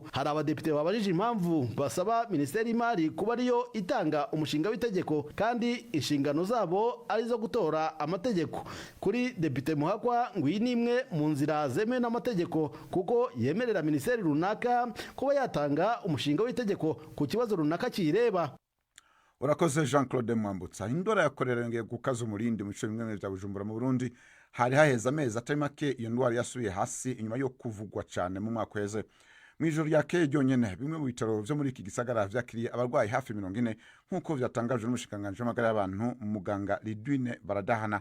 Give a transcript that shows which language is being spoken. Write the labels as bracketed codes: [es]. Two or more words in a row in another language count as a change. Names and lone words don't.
[rw] Hari abadepite babajije impamvu basaba Minisiteri y'Imari kuba ariyo itanga umushinga w'itegeko kandi inshingano zabo arizo gutora amategeko. Kuri Depite Muhakwa ngo iyi ni imwe mu nzira zemewe n'amategeko kuko yemerera minisiteri runaka kuba yatanga umushinga w'itegeko ku kibazo runaka kiyireba. [rn] Urakoze Jean Claude Mwambutsa. Indwara ya kolera yongeye gukaza umurindi mu bice bimwe bya Bujumbura mu Burundi. Hari haheze amezi atari make iyo ndwara yasubiye hasi inyuma yo kuvugwa cyane mu mwaka weze. Mu ijoro ryakeye ryonyene bimwe mu bitaro byo muri iki gisagara vyakiriye abarwayi hafi 40 nkuko vyatangajwe n'umushikanganje w'amagara y'abantu muganga Lidwine Baradahana.